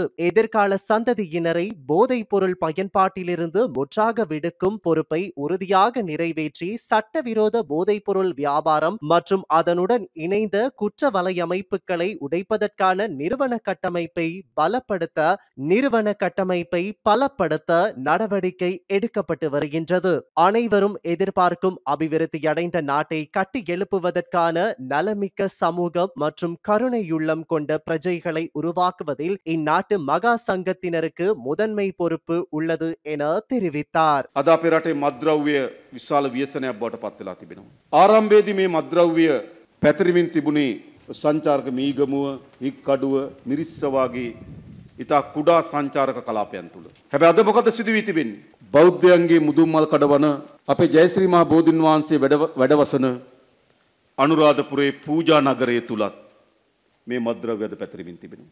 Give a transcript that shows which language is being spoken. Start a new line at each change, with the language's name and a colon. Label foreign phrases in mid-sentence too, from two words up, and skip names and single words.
Tamil: எதிர்கால சந்ததியினரை போதைப் பொருள் பயன்பாட்டிலிருந்து முற்றாக விடுக்கும் பொறுப்பை உறுதியாக நிறைவேற்றி சட்டவிரோத போதைப் பொருள் வியாபாரம் மற்றும் அதனுடன் இணைந்த குற்ற வலையமைப்புகளை உடைப்பதற்கான நிறுவன கட்டமைப்பை பலப்படுத்த நடவடிக்கை எடுக்கப்பட்டு வருகின்றது. அனைவரும் எதிர்பார்க்கும் அபிவிருத்தியடைந்த நாட்டை கட்டி எழுப்புவதற்கான நலமிக்க சமூகம் மற்றும் கருணையுள்ளம் கொண்ட பிரஜைகளை உருவாக்குவதில் இந்நாட்டு மகா சங்கத்தினருக்கு முதன்மை பொறுப்பு உள்ளது என தெரிவித்தார்.
Sinhala: අද අපේ රටේ මත්ද්‍රව්‍ය විශාල ව්‍යසනයක් බවට පත් වෙලා තිබෙනවා. ආරම්භයේදී මේ මත්ද්‍රව්‍ය පැතිරෙමින් තිබුණේ සංචාරක මීගමුව, හික්කඩුව, මිරිස්ස වගේ ඉතා කුඩා සංචාරක කලාපයන් තුල. හැබැයි අද මොකද සිදු වී තිබෙන්නේ? බෞද්ධයන්ගේ මුදුන්මල් කඩවන අපේ ජයශ්‍රී මහ බෝධින් වහන්සේ වැඩවසන අනුරාධපුරයේ පූජා නගරය තුලත් මේ මත්ද්‍රව්‍ය අද පැතිරෙමින් තිබෙනවා.